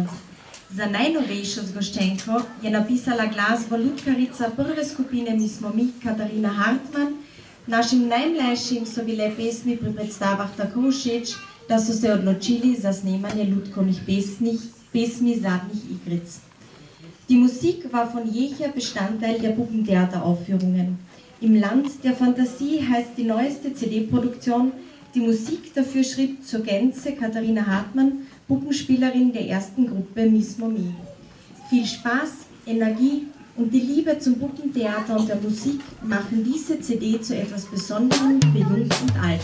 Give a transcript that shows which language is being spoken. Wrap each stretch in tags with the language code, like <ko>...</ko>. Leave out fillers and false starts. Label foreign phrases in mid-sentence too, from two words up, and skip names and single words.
<sl>Za najnovejšo zgoščenko je napisala glasbo lutkarica prve skupine Mi smo mi, Katarina Hartmann. Našim najmlajšim so bile pesmi pri predstavah tako všeč, da so se odločili za snemanje lutkovnih pesmi zadnjih Igric.</sl> <de>Die Musik war von jeher Bestandteil der Puppentheateraufführungen. Im Land der Fantasie heißt die neueste CD-Produktion. Die Musik dafür schrieb zur Gänze Katharina Hartmann, Puppenspielerin der ersten Gruppe Miss Momie. Viel Spaß, Energie und die Liebe zum Puppentheater und der Musik machen diese CD zu etwas Besonderem für Jung und Alt.</de>